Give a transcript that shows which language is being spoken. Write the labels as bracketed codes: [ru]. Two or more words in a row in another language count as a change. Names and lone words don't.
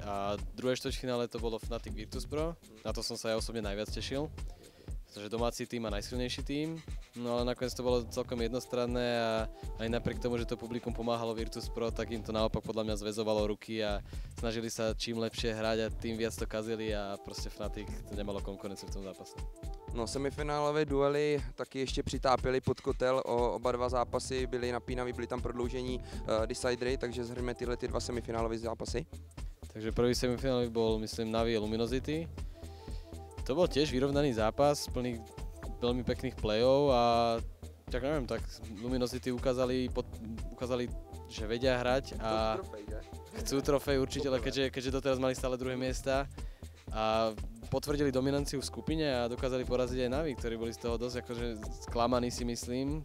[sk] A druhé štvrťfinále to bolo Fnatic Virtus Pro, na to som sa ja osobne najviac tešil, pretože domáci tým a najsilnejší tým, no ale nakoniec to bolo celkom jednostranné a aj napriek tomu, že to publikum pomáhalo Virtus Pro, tak im to naopak podľa mňa zväzovalo ruky a snažili sa čím lepšie hrať a tým viac to kazili a proste Fnatic to nemalo konkurenciu v tom zápase. No, [cs] semifinálové duely taky ještě přitápěly pod kotel, oba dva zápasy byly napínavé, byly tam prodloužení decidery, takže zhrňme tyhle dva semifinálové zápasy. [sk] Takže prvý semifinálový bol, myslím, Navi Luminosity. To bol tiež vyrovnaný zápas, plný veľmi pekných play-ov a tak neviem, tak Luminosity ukázali, že vedia hrať a chcú trofej určite, ale keďže doteraz mali stále druhé miesta a potvrdili dominanciu v skupine a dokázali poraziť aj Navi, ktorí boli z toho dosť akože sklamaní, si myslím.